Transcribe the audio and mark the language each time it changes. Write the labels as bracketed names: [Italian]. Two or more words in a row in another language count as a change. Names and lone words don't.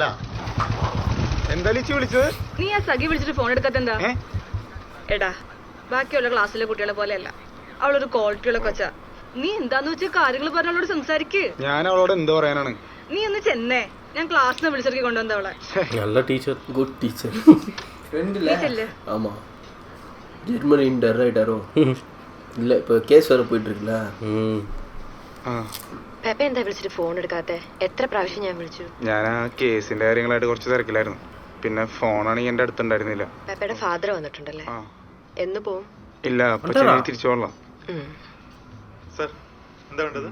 [Malayalam] എന്താ വിളിച്ചത്? നീ ആ സഖി വിളിച്ചിട്ട് ഫോൺ എടുക്കാത്തെന്താ? എടാ ബാക്കിയുള്ള ക്ലാസ്സിലെ കുട്ടികളെ പോലെയല്ല, അവളൊരു ക്വാളിറ്റിയുള്ള കൊച്ച. നീ എന്താന്ന് വെച്ചാൽ കാര്യങ്ങൾ പറഞ്ഞ അവളോട് സംസാരിക്ക്. ഞാൻ അവളോട് എന്ത് പറയാനാണ്? നീ ഒന്ന് ചെന്നേ, ഞാൻ ക്ലാസ്സിന് വിളിച്ചിറക്കി കൊണ്ടുവന്നവളെ. [Tamil] நல்ல டீச்சர், [English] good teacher. [Malayalam] ഫ്രണ്ടില്ലേ? [Tamil] ஆமா, ஜெர்மனி ரைட்டரோ இல்ல, இப்போ கேஸ் வர போயிட்டு இருக்குல்ல. [Malayalam] പെപ്പ എന്താ വിളിച്ചിട്ട് ഫോൺ എടുക്കാത്തെ? എത്ര പ്രാവശ്യം ഞാൻ വിളിച്ചു. ഞാൻ ആ കേസിന്റെ കാര്യങ്ങളായിട്ട് കുറച്ച് തിരക്കിലായിരുന്നു. പിന്നെ ഫോണാണെങ്കിൽ എന്റെ അടുത്തുണ്ടായിരുന്നില്ല. പെപ്പയുടെ ഫാദർ വന്നിട്ടുണ്ടല്ലേ? എന്ന് പോവും? ഇല്ല, തിരിച്ചു കൊള്ളാം. സർ, എന്താ വേണ്ടത്?